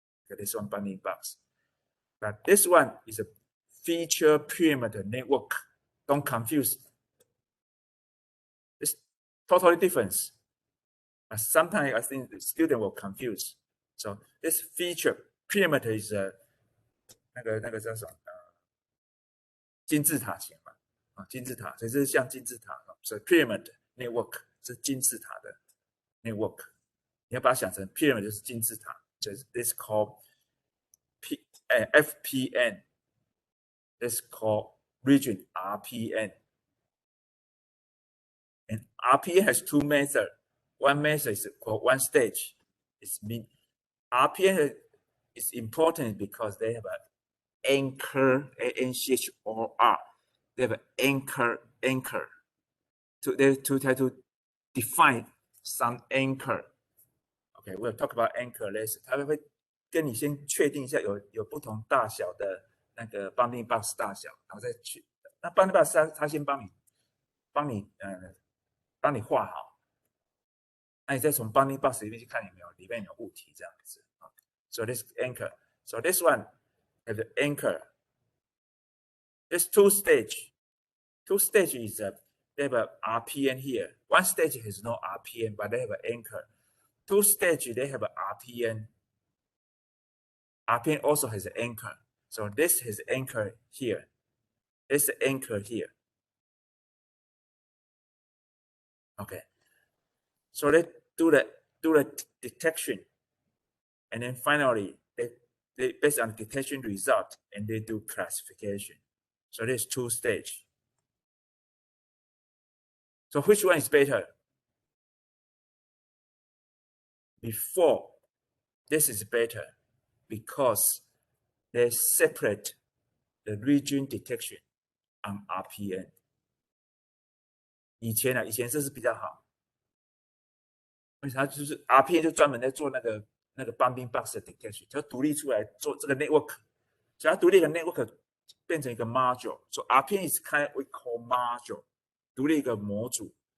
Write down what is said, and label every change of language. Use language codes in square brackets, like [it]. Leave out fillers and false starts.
[en] Okay, this one bounding box. But this one is a feature perimeter network. Don't confuse. It's totally different. But sometimes I think the student will confuse. So this feature perimeter is [zh] 那个叫什么？金字塔型嘛，金字塔，所以这是像金字塔。所以 pyramid network 是金字塔的 network。你要把它想成 pyramid 就是金字塔，所以 [en] this called FPN. This called region RPN. And RPN has two methods. One method is called one stage. It's mean RPN is important because they have an anchor, ANCHOR. They have an anchor. To try to define some anchor. Okay, we'll talk about anchor later. [zh] 他会跟你先确定一下有不同大小的那个 bounding box 大小，然后再去。那 bounding box 他先帮你画好，那你再从 bounding box 里面去看里面有物体这样子。 [en] So this anchor. So this one has the anchor. There's two stage. Two stage is they have a RPN here. One stage has no RPN, but they have an anchor. Two stage they have a RPN. RPN also has an anchor. So this has anchor here. This anchor here. Okay. So they do the detection, and then finally they based on the detection result, and they do classification. So there's two stage. So which one is better? Before, this is better because they separate the region detection on RPN. [zh] 以前这是比较好，因为它就是 RPN 就专门在做那个 bounding box 的 detection， 就独立出来做这个 network， 只要独立一个 network 变成一个 module， [en] so RPN is kind of we call [zh] module， 独立一个模组。